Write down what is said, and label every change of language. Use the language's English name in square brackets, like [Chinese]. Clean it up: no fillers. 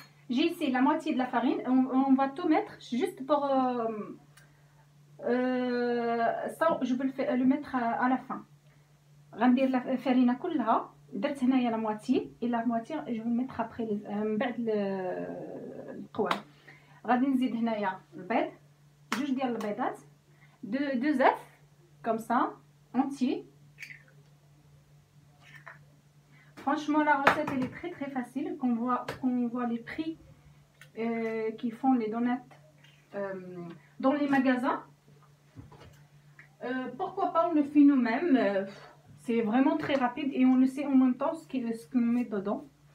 [French] J'ai ici la moitié de la farine. On va tout mettre juste pour ça. Je vais le mettre à la fin. [Arabic] غندير الفرينه كلها. درت هنايا [French] la moitié et la moitié je vais le mettre après [Arabic] من بعد القوام. غادي نزيد هنايا البيض، 2 ديال البيضات، [French] 2 œufs comme ça entiers. Franchement, la recette elle est très facile. Qu'on voit les prix qui font les donuts dans les magasins. Pourquoi pas on le fait nous-mêmes. C'est vraiment très rapide et on le sait en même temps ce qu'on met dedans.